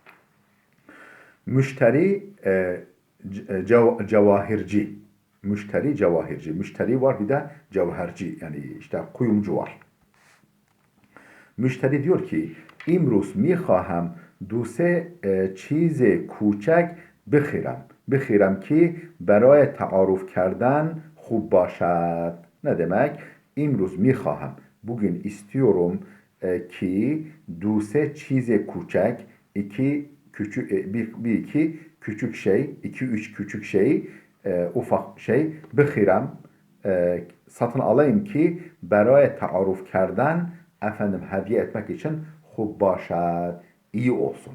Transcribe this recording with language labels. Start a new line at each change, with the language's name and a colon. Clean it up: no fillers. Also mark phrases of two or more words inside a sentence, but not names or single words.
Turkish: Müşteri cevahirci. Müşteri cevahirci. Müşteri var, bir de cevherci, yani işte kuyumcu var. Müşteri diyor ki
Persian: امروز می‌خواهم دو سه چیز کوچک بخرم بخرم ki برای تعارف کردن خوب باشد.
Turkish: Ne demek?
Persian: امروز می‌خواهم,
Turkish: bugün istiyorum ki
Persian: دو سه چیز
Turkish: küçük, iki küçük iki küçük şey, iki üç küçük şey, ufak şey, bıkhirem, satın alayım ki
Persian: برای تعارف کردن,
Turkish: efendim hediye etmek için
Persian: خوب باشد,
Turkish: iyi olsun.